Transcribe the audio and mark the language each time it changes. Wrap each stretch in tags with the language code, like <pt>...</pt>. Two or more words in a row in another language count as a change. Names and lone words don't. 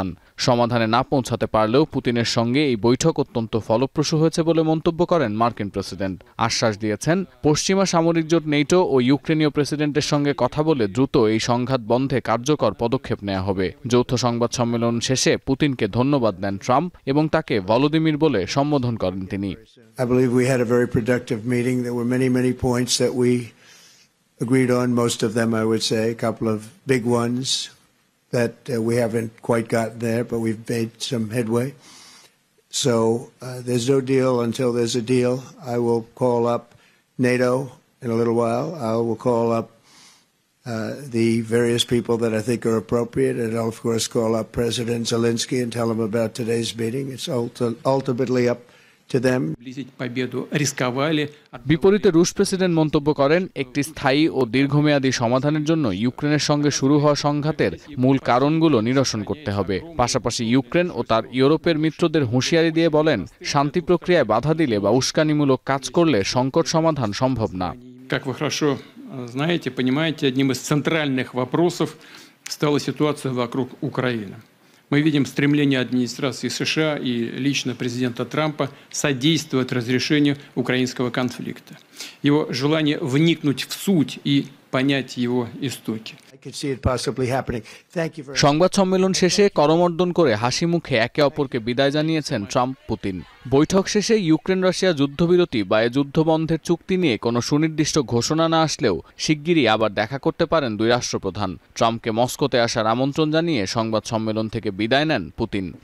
<bn>সমাধানে না পৌঁছাতে পারলেও পুতিনের সঙ্গে এই বৈঠক অত্যন্ত ফলপ্রসূ হয়েছে বলে মন্তব্য করেন মার্কিন প্রেসিডেন্ট। আশ্বাস দিয়েছেন, পশ্চিমা সামরিক জোট নেটো ও ইউক্রেনীয় প্রেসিডেন্টের সঙ্গে কথা বলে দ্রুত এই সংঘাত বন্ধে কার্যকর পদক্ষেপ নেওয়া হবে। যৌথ সংবাদ সম্মেলন শেষে পুতিনকে ধন্যবাদ দেন ট্রাম্প এবং তাকে ভলোদিমির বলে সম্বোধন করেন তিনি।</bn> <en>Agreed on most of them, I would say. A couple of big ones that we haven't quite gotten there, but we've made some headway. So there's no deal until there's a deal. I will call up NATO in a little while. I will call up the various people that I think are appropriate, and I'll of course call up President Zelensky and tell him about today's meeting. It's ultimately up to them.</en> <bn>বিপরীতে রুশ প্রেসিডেন্ট মন্তব্য করেন, একটি স্থায়ী ও দীর্ঘমেয়াদী সমাধানের জন্য ইউক্রেনের সঙ্গে শুরু হওয়া সংঘাতের মূল কারণগুলো নিরসন করতে হবে। পাশাপাশি ইউক্রেন ও তার ইউরোপের মিত্রদের হুঁশিয়ারি দিয়ে বলেন, শান্তি প্রক্রিয়ায় বাধা দিলে বা উস্কানিমূলক কাজ করলে সংকট সমাধান সম্ভব না।</bn> <ru>Как вы хорошо знаете, понимаете, одним из центральных вопросов стала ситуация вокруг Украины. Мы видим стремление администрации США и лично президента Трампа содействовать разрешению украинского конфликта. Его желание вникнуть в суть и понять его истоки.</ru> <bn>সংবাদ সম্মেলন শেষে করমর্দন করে হাসি মুখে একে অপরকে বিদায় জানিয়েছেন ট্রাম্প পুতিন। বৈঠক শেষে ইউক্রেন রাশিয়া যুদ্ধবিরতি বা যুদ্ধবন্ধের চুক্তি নিয়ে কোনো সুনির্দিষ্ট ঘোষণা না আসলেও শিগগিরই আবার দেখা করতে পারেন দুই রাষ্ট্রপ্রধান। ট্রাম্পকে মস্কোতে আসার আমন্ত্রণ জানিয়ে সংবাদ সম্মেলন থেকে বিদায় নেন পুতিন।</bn>